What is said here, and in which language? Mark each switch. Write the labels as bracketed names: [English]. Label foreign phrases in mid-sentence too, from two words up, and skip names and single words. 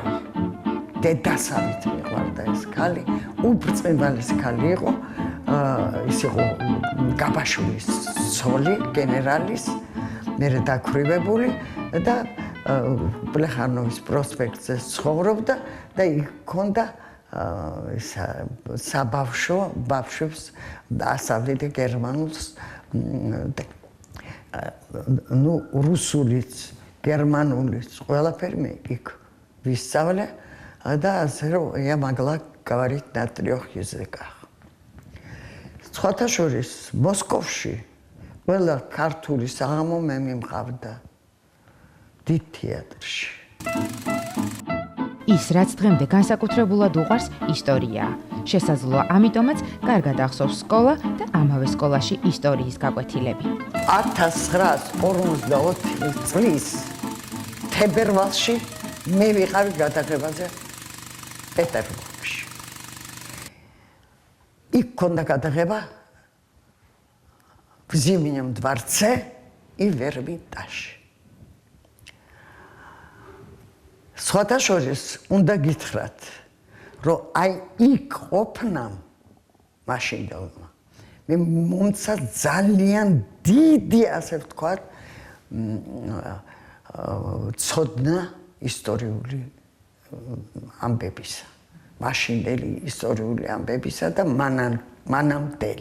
[Georgian] დედასავით მეყვარდა ეს ქალი, უბრწყინვალეს ქალი იყო, ის იყო გაბაშვილის ცოლი, გენერალის, მერე დაქვრივებული და პლეხანოვის პროსპექტზე ცხოვრობდა და იქ ჰქონდა საბავშვო ბავშვებს ასავლიდა გერმანულს, რუსულიც, გერმანულიც, ყველაფერი მე იქ ვისწავლე. და ასე რომ [Russian] ямагла говорить на 3 языках. [Georgian] სხვათა შორის მოსკოვში ყველა ქართული საღამო მე მიმყავდა დიდ თეატრში. ის რაც დღემდე განსაკუთრებულად უყვარს ისტორიაა. შესაძლოა ამიტომაც კარგად ახსოვს სკოლა და ამავე სკოლაში ისტორიის გაკვეთილები. 1944 წლის თებერვალში მე ვიყავი გადაღებაზე პეტერბურგში. იქ ქონდა გადაღება [Russian] в Зимнем дворце и в Эрмитаже. [Georgian] სხვათა შორის უნდა გითხრათ, რომ აი იქ ყოფნამ მაშინდელმა მე მომცა ძალიან დიდი, ასე ვთქვათ, ცოდნა ისტორიული ამბებისა, მაშინდელი ისტორიული ამბებისა და მანამდელიც.